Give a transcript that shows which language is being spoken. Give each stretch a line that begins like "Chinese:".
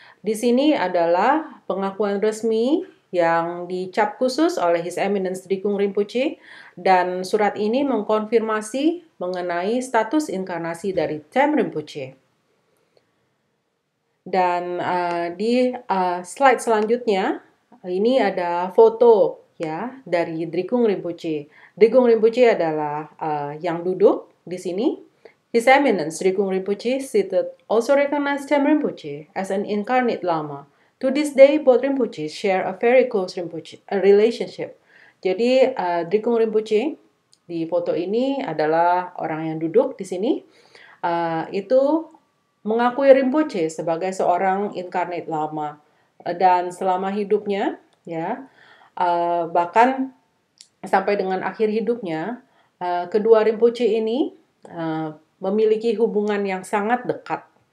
Indonesian: Di sini adalah pengakuan resmi yang dicap khusus oleh His Eminence Drikung Rinpoche, dan surat ini mengkonfirmasi mengenai status inkarnasi dari Chem Rinpoche. Dan di slide selanjutnya, ini ada foto ya dari Drikung Rinpoche. Drikung Rinpoche adalah yang duduk di sini.
English: His Eminence Drikung Rinpoche seated also recognized Chem Rinpoche as an incarnate Lama. To this day, both Rinpoches share a very close relationship.
Indonesian: Jadi Drikung Rinpoche di foto ini adalah orang yang duduk di sini. Itu mengakui Rinpoche sebagai seorang incarnate Lama, dan selama hidupnya, ya, bahkan sampai dengan akhir hidupnya, kedua Rinpoche ini memiliki hubungan yang sangat dekat.